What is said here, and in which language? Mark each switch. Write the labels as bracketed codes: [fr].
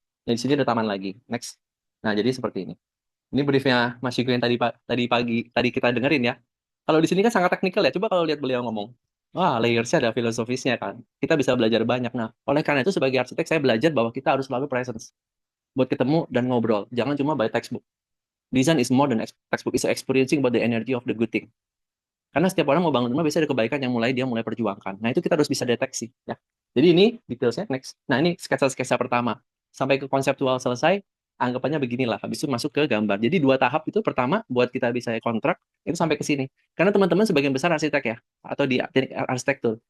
[id] Dan di sini ada taman lagi. Next. Nah, jadi seperti ini. Ini briefnya Mas Yugo yang tadi kita dengerin ya. Kalau di sini kan sangat teknikal ya. Coba kalau lihat beliau ngomong. Wah, layers-nya ada filosofisnya kan. Kita bisa belajar banyak. Nah, oleh karena itu sebagai arsitek saya belajar bahwa kita harus selalu [en] presence. [id] Buat ketemu dan ngobrol. Jangan cuma [en] by textbook. Design is more than textbook. It's experiencing about the energy of the good thing. [id] Karena setiap orang mau bangun rumah biasanya ada kebaikan yang dia mulai perjuangkan. Nah, itu kita harus bisa deteksi ya. Jadi ini detailsnya next. Nah, ini sketsa-sketsa pertama. Sampai ke konseptual selesai, anggapannya beginilah. Habis itu masuk ke gambar. Jadi 2 tahap itu pertama buat kita bisa kontrak itu sampai ke sini. Karena teman-teman sebagian besar arsitek ya atau di teknik arsitektur.